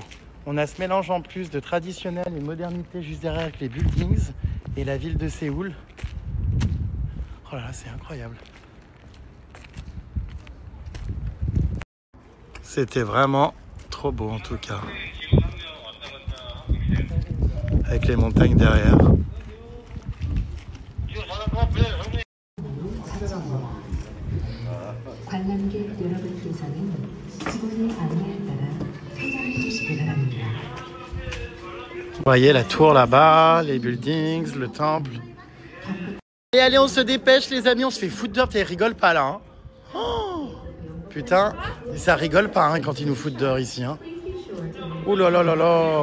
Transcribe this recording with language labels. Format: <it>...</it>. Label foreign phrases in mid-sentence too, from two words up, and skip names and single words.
<fr>On a ce mélange en plus de traditionnel et modernité juste derrière avec les buildings et la ville de Séoul. Oh là là, c'est incroyable. C'était vraiment trop beau en tout cas. Avec les montagnes derrière.</fr> <ko>관람객 여러분께서는 직원의 안내에 따라 퇴장해 주시기 바랍니다.</ko> <fr>Vous voyez la tour là-bas, les buildings, le temple. Et allez, on se dépêche les amis, on se fait foutre dehors, et rigole pas là. Hein. Oh, putain, ça rigole pas hein, quand ils nous foutent dehors ici. Hein. Ouh là là là là.</fr>